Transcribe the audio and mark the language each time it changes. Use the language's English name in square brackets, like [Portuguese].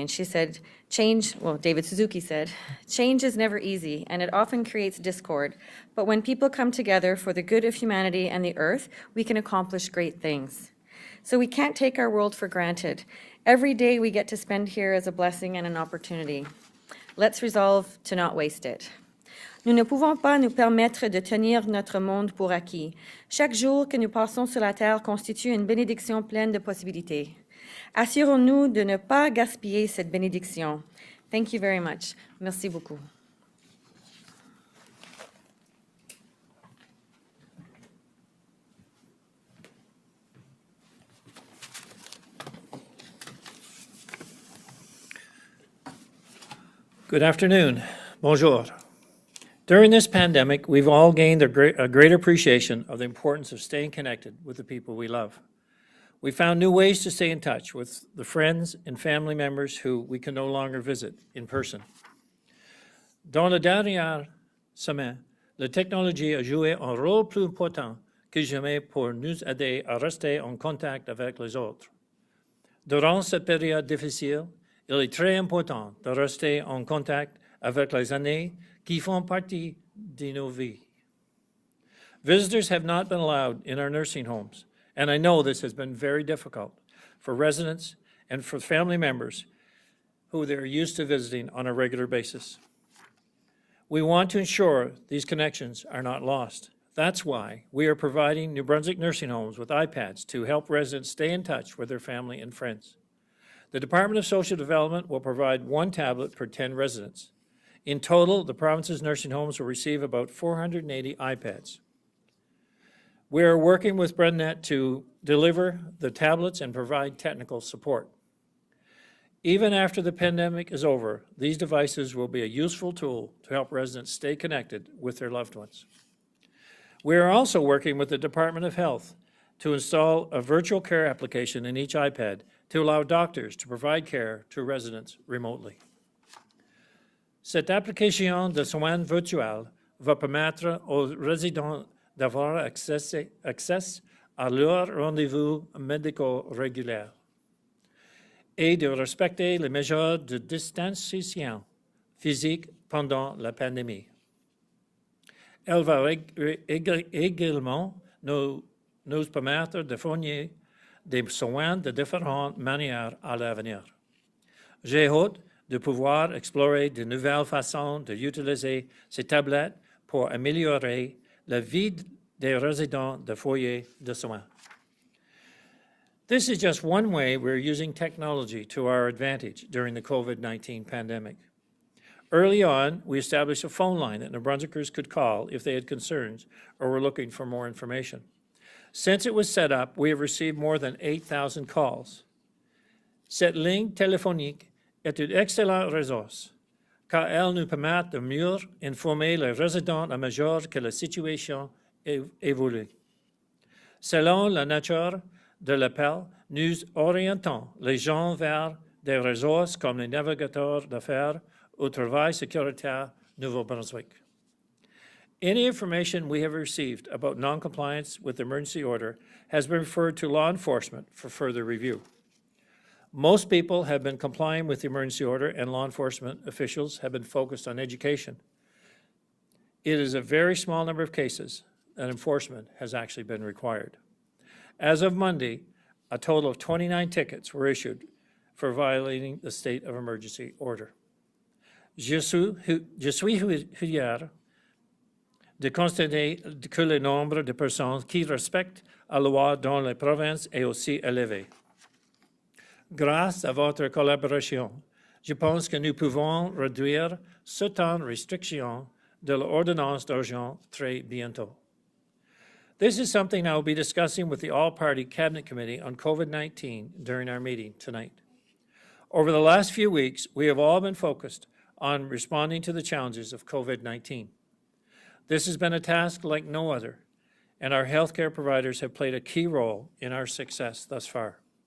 [English] And she said, David Suzuki said, change is never easy, and it often creates discord. But when people come together for the good of humanity and the earth, we can accomplish great things. So we can't take our world for granted. Every day we get to spend here is a blessing and an opportunity. Let's resolve to not waste it. [French] Nous ne pouvons pas nous permettre de tenir notre monde pour acquis. Chaque jour que nous passons sur la Terre constitue une bénédiction pleine de possibilités. Assurons-nous de ne pas gaspiller cette bénédiction. [English] Thank you very much. [French] Merci beaucoup. [English] Good afternoon. [French] Bonjour. [English] During this pandemic, we've all gained a great appreciation of the importance of staying connected with the people we love. We found new ways to stay in touch with the friends and family members who we can no longer visit in person. [French] Dans la dernière semaine, la technologie a joué un rôle plus important que jamais pour nous aider à rester en contact avec les autres. Durant cette période difficile, il est très important de rester en contact avec les aînés qui font partie de nos vies. [English] Visitors have not been allowed in our nursing homes, and I know this has been very difficult for residents and for family members who they're used to visiting on a regular basis. We want to ensure these connections are not lost. That's why we are providing New Brunswick nursing homes with iPads to help residents stay in touch with their family and friends. The Department of Social Development will provide 1 tablet per 10 residents. In total, the province's nursing homes will receive about 480 iPads. We are working with BrenNet to deliver the tablets and provide technical support. Even after the pandemic is over, these devices will be a useful tool to help residents stay connected with their loved ones. We are also working with the Department of Health to install a virtual care application in each iPad to allow doctors to provide care to residents remotely. [French] Cette application de soins virtuels va permettre aux résidents d'avoir accès à leurs rendez-vous médicaux réguliers et de respecter les mesures de distanciation physique pendant la pandémie. Elle va également nous permettre de fournir des soins de différentes manières à l'avenir. J'ai hâte de pouvoir explorer de nouvelles façons d'utiliser ces tablettes pour améliorer la vie des résidents de foyers de soins. [English] This is just one way we're using technology to our advantage during the COVID-19 pandemic. Early on, we established a phone line that New Brunswickers could call if they had concerns or were looking for more information. Since it was set up, we have received more than 8,000 calls. [French] Cette ligne téléphonique est une excellente ressource, car elle nous permet de mieux informer les résidents à mesure que la situation évolue. Selon la nature de l'appel, nous orientons les gens vers des ressources comme les navigateurs d'affaires au travail sécuritaire Nouveau-Brunswick. [English] Any information we have received about noncompliance with the emergency order has been referred to law enforcement for further review. Most people have been complying with the emergency order, and law enforcement officials have been focused on education. It is a very small number of cases that enforcement has actually been required. As of Monday, a total of 29 tickets were issued for violating the state of emergency order. [French] Je suis fier de constater que le nombre de personnes qui respectent la loi dans les provinces est aussi élevé. Grâce à votre collaboration, je pense que nous pouvons réduire certaines restrictions de l'ordonnance d'urgence très bientôt. [English] This is something I will be discussing with the All-Party Cabinet Committee on COVID-19 during our meeting tonight. Over the last few weeks, we have all been focused on responding to the challenges of COVID-19. This has been a task like no other, and our healthcare providers have played a key role in our success thus far.